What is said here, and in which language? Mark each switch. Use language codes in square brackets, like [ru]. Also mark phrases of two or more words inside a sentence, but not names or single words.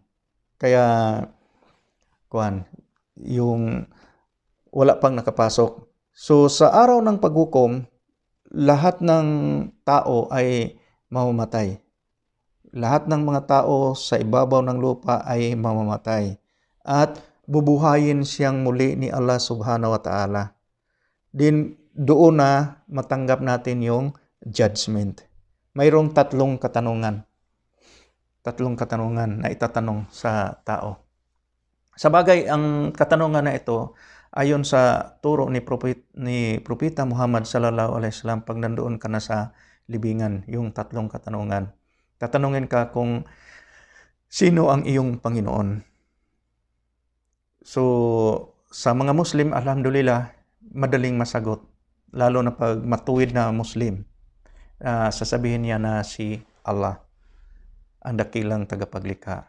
[tl] Kaya, yung wala pang nakapasok. So, sa araw ng paghukom, lahat ng tao ay mamamatay. Lahat ng mga tao sa ibabaw ng lupa ay mamamatay. At bubuhayin siyang muli ni Allah [ar] سبحانه وتعالى. [tl] Din doon na matanggap natin yung judgment. Mayroong 3 katanungan. Tatlong katanungan na itatanong sa tao. Sabagay, ang katanungan na ito, ayon sa turo ni Propeta Muhammad [ar] صلى الله عليه وسلم, [tl] pag nandoon ka na sa libingan, yung tatlong katanungan. Tatanungin ka kung sino ang iyong Panginoon. So, sa mga Muslim, alhamdulillah, madaling masagot. Lalo na pag matuwid na Muslim, sasabihin niya na si Allah, ang dakilang tagapaglikha.